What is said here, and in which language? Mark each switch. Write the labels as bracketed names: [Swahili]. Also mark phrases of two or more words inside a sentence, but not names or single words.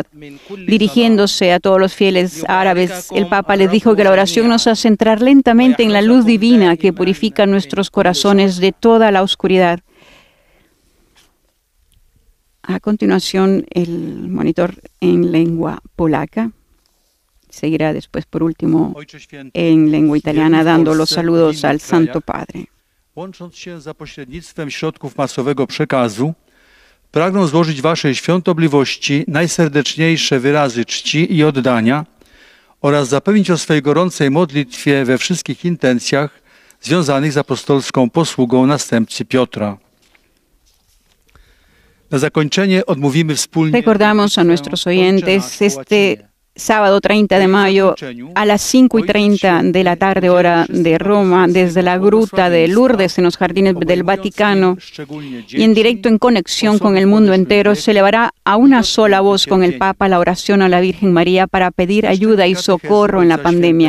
[Spanish] Dirigiéndose a todos los fieles árabes, el Papa les dijo que la oración nos hace entrar lentamente en la luz divina que purifica nuestros corazones de toda la oscuridad. A continuación, el monitor en lengua polaca. Seguirá después, por último, en lengua italiana, dando los saludos al Santo Padre. [Polish] Łącząc się za pośrednictwem środków masowego przekazu, pragnę złożyć Waszej świątobliwości najserdeczniejsze wyrazy czci i oddania oraz zapewnić o swej gorącej modlitwie we wszystkich intencjach związanych z apostolską posługą następcy Piotra. Na zakończenie odmówimy wspólnie. [Spanish] Recordamos a nuestros oyentes este sábado 30 de mayo a las 5:30 de la tarde, hora de Roma, desde la gruta de Lourdes en los jardines del Vaticano y en directo en conexión con el mundo entero, se elevará a una sola voz con el Papa la oración a la Virgen María para pedir ayuda y socorro en la pandemia.